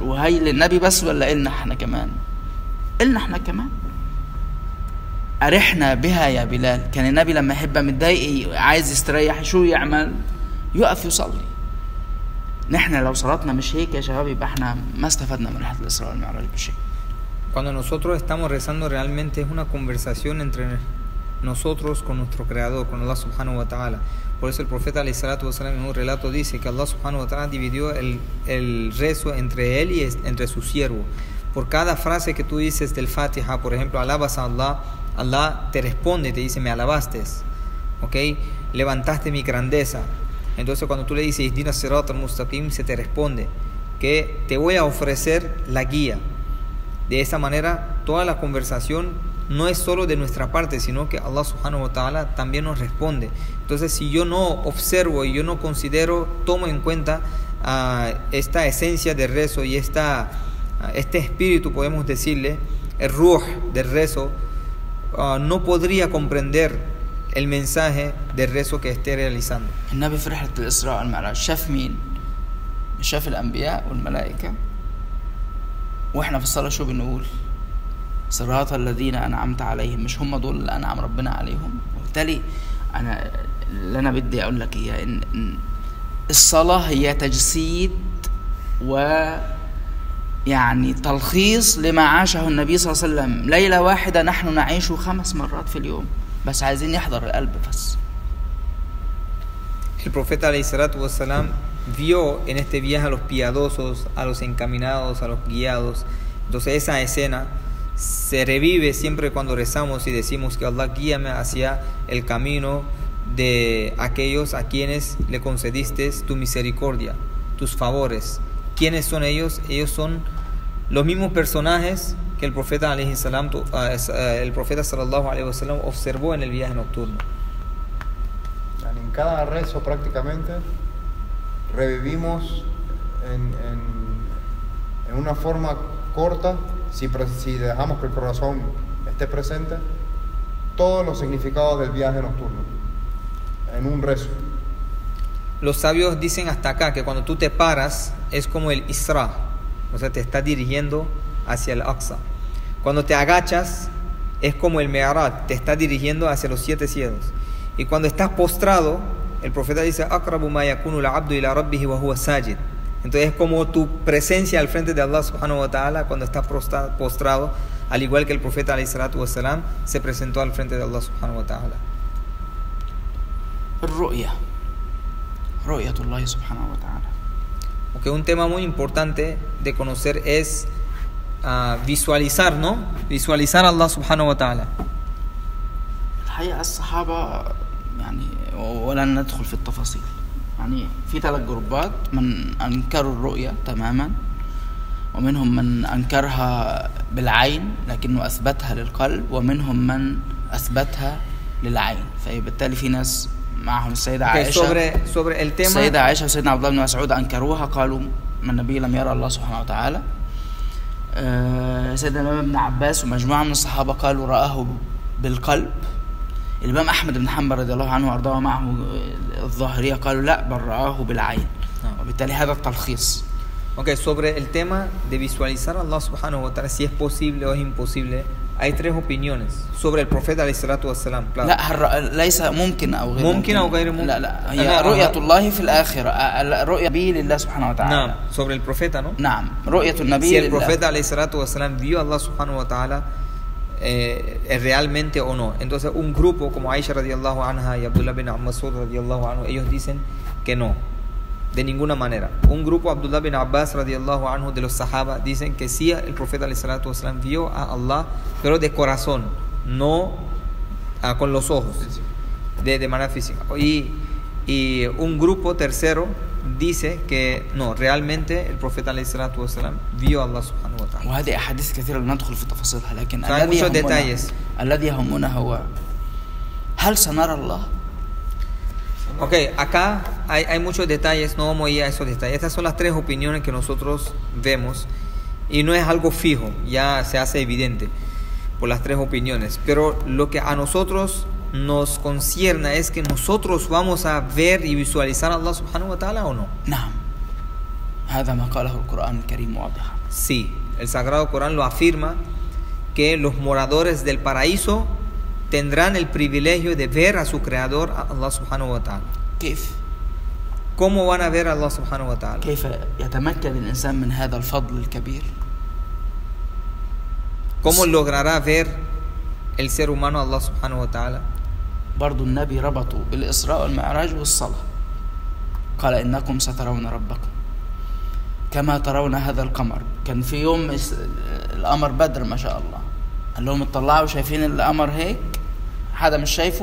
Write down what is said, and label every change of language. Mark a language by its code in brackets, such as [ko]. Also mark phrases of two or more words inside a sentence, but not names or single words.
[ar] وهي للنبي بس ولا إلنا إحنا كمان؟ إلنا إحنا كمان. أرحنا بها يا بلال. كان النبي لما يحب متضايق عايز يستريح شو يعمل؟ يقف يصلي. نحن لو صلاتنا مش هيك يا شباب يبقى احنا ما استفدنا من رحلة الإسراء والمعراج بشيء. [es] Cuando nosotros estamos rezando realmente es una conversación entre nosotros con nuestro Creador, con [ar] الله سبحانه وتعالى. [es] Por eso el profeta [ar] عليه الصلاة والسلام [es] en un relato dice que [ar] الله سبحانه وتعالى [es] dividió el rezo entre él y entre su siervo. Por cada frase que tú dices del Fatiha, por ejemplo, alabas a Allah, Allah te responde, te dice, me alabaste, ¿ok? Levantaste mi grandeza. Entonces cuando tú le dices, [ar] اهدنا الصراط المستقيم, [es] se te responde que te voy a ofrecer la guía. De esa manera, toda la conversación no es solo de nuestra parte, sino que [ar] الله سبحانه وتعالى [es] también nos responde. Entonces, si yo no observo y yo no considero, tomo en cuenta esta esencia del rezo y este espíritu, podemos decirle, el ruh del rezo, no podría comprender el mensaje del rezo que esté realizando. [ar] النبي في رحلة الإسراء والمعراج شاف مين؟ شاف الأنبياء والملائكة. وإحنا في الصلاة شو بنقول؟ صراط الذين أنعمت عليهم. مش هم دول اللي أنعم ربنا عليهم؟ وبالتالي اللي أنا بدي أقول لك إياه إن الصلاة هي تجسيد ويعني تلخيص لما عاشه النبي صلى الله عليه وسلم. ليلة واحدة نحن نعيشه 5 مرات في اليوم، بس عايزين يحضر القلب بس. [es] El profeta [ar] عليه الصلاة والسلام [es] vio en este viaje a los piadosos, a los encaminados, a los guiados. Entonces esa escena se revive siempre cuando rezamos y decimos que Allah guíame hacia el camino de aquellos a quienes le concediste tu misericordia, tus favores. ¿Quiénes son ellos? Ellos son los mismos personajes que el profeta [ar] عليه السلام, [es] el profeta [ar] صلى الله عليه وسلم [es] observó en el viaje nocturno. En cada rezo prácticamente revivimos en una forma corta, si dejamos que el corazón esté presente, todos los significados del viaje nocturno en un rezo. Los sabios dicen hasta acá que cuando tú te paras es como el Isra, o sea, te está dirigiendo hacia el Aqsa. Cuando te agachas es como el Mi'raj, te está dirigiendo hacia los 7 cielos. Y cuando estás postrado, el profeta dice [ar] أقرب ما يكون العبد إلى ربه وهو ساجد. [es] Entonces es como tu presencia al frente de [ar] الله سبحانه وتعالى [es] cuando estás postrado, al igual que el profeta [ar] عليه الصلاة والسلام [es] se presentó al frente de [ar] الله سبحانه وتعالى. رؤية الله سبحانه وتعالى. [es] Porque un tema muy importante de conocer es visualizar, ¿no? Visualizar a [ar] الله سبحانه وتعالى. الحقيقة الصحابة يعني ولن ندخل في التفاصيل. يعني في 3 جروبات من أنكروا الرؤية تماما، ومنهم من أنكرها بالعين لكنه أثبتها للقلب، ومنهم من أثبتها للعين. فبالتالي في ناس معهم السيدة عائشة [es] sobre el tema [ar] السيدة عائشة وسيدنا عبد الله بن مسعود أنكروها، قالوا ما النبي لم يرى الله سبحانه وتعالى. سيدنا الإمام ابن عباس ومجموعة من الصحابة قالوا رآه بالقلب. الإمام أحمد بن حنبل رضي الله عنه وأرضاه معه الظاهرية قالوا لا بل رآه بالعين. وبالتالي هذا التلخيص. [es] Ok, sobre el tema de visualizar a [ar] الله سبحانه وتعالى, [es] si es posible o es imposible, hay tres opiniones sobre el profeta [ar] عليه الصلاة والسلام. [es] Claro. [ar] لا ليس ممكن أو غير ممكن أو غير ممكن. لا هي رؤية الله في الآخرة، رؤية النبي لله سبحانه وتعالى. نعم, [es] sobre el profeta, ¿no? [ar] نعم رؤية النبي [es] Si el [ar] لله. [es] profeta [ar] عليه الصلاة والسلام [es] vio a [ar] الله سبحانه وتعالى [es] realmente o no. Entonces un grupo como Aisha [ar] رضي الله عنها [es] y Abdullah bin Mas'ud [ar] رضي الله عنه, [es] ellos dicen que no, de ninguna manera. Un grupo, Abdullah bin Abbas [ar] رضي الله عنه, [es] de los sahaba, dicen que sí, el profeta [ar] عليه الصلاة والسلام [es] vio a Allah, pero de corazón, no con los ojos, de manera física. Y un grupo tercero dice que no, realmente el profeta [ar] عليه الصلاة والسلام [es] vio a [ar] الله سبحانه وتعالى. وهذه أحاديث كثيرة لا ندخل في تفاصيلها، لكن [es] Hay muchos detalles. [ar] الذي يهمنا هو هل سنرى الله؟ [es] Ok, acá hay muchos detalles, no vamos a ir a esos detalles. Estas son las tres opiniones que nosotros vemos y no es algo fijo, ya se hace evidente por las tres opiniones. Pero lo que a nosotros nos concierne es que nosotros vamos a ver y visualizar a [ar] الله سبحانه وتعالى [es] o no. [ar] نعم هذا ما قاله القرآن الكريم واضحا. [es] Sí, el Sagrado Corán lo afirma, que los moradores del paraíso tendrán el privilegio de ver a su creador, a [ar] الله سبحانه وتعالى. كيف؟ [es] ¿Cómo van a ver a [ar] الله سبحانه وتعالى? كيف يتمكن الإنسان من هذا الفضل الكبير؟ [es] ¿Cómo logrará ver el ser humano a [ar] الله سبحانه وتعالى? برضو النبي ربطوا الإسراء والمعراج والصلاة. قال إنكم سترون ربكم كما ترون هذا القمر. كان في يوم القمر بدر ما شاء الله، قال لهم اطلعوا شايفين القمر هيك، حدا مش شايفه؟